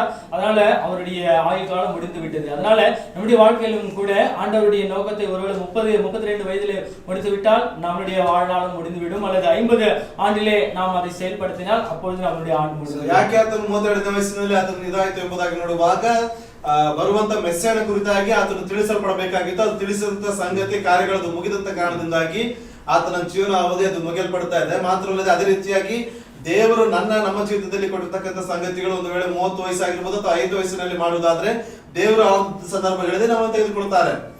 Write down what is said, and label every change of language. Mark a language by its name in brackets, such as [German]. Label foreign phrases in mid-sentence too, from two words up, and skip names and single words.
[Tamil] அதனால அவருடைய ஆயுள் காலம் முடிந்து விட்டது. அதனால நம்முடைய வாழ்க்கையிலும் கூட ஆண்டவருடைய நோக்கத்தை ஒருவேளை 32 வயதிலே முடித்து விட்டால் நம்முடைய வாழ்நாளும் முடிந்துவிடும், அல்லது 50 ஆண்டிலே நாம் அதை செயல்படுத்தினால் அப்பொழுது நம்முடைய ஆண்டு முடியும். [Kannada] ಯಾಕೆ ಆತನು 32ನೇ ವಯಸ್ಸಿನಲ್ಲಿ ಆತನು ಇದಾಯಿತು ಎಂಬುದಾಗಿ ನೋಡುವಾಗ ಬರುವಂತ ಮೆಸ್ಸಿಯನ ಕುರಿತಾಗಿ ಆತನು ತಿಳಿಸಲ್ಪಡಬೇಕಾಗಿತ್ತು. ಅದು ತಿಳಿಸಿದಂತ ಸಂಗತಿ ಕಾರ್ಯಗಳದ್ದು ಮುಗಿದಂತ ಕಾರಣದಿಂದಾಗಿ ಆತನ ಜೀವನ ಅವಧಿ ಅದು ಮುಗಿಯಲ್ಪಡ್ತಾ ಇದೆ. ಮಾತ್ರವಲ್ಲದೆ ಅದೇ ರೀತಿಯಾಗಿ ದೇವರು ನಮ್ಮ ಜೀವಿತದಲ್ಲಿ ಕೊಟ್ಟಿರ್ತಕ್ಕಂಥ ಸಂಗತಿಗಳು ಒಂದು ವೇಳೆ 30 ವಯಸ್ಸಾಗಿರ್ಬೋದು ಅಥವಾ 5 ವಯಸ್ಸಿನಲ್ಲಿ ಮಾಡುವುದಾದ್ರೆ ದೇವರು ಆ ಸಂದರ್ಭಗಳಲ್ಲಿ ನಮ್ಮನ್ನು ತೆಗೆದುಕೊಳ್ತಾರೆ.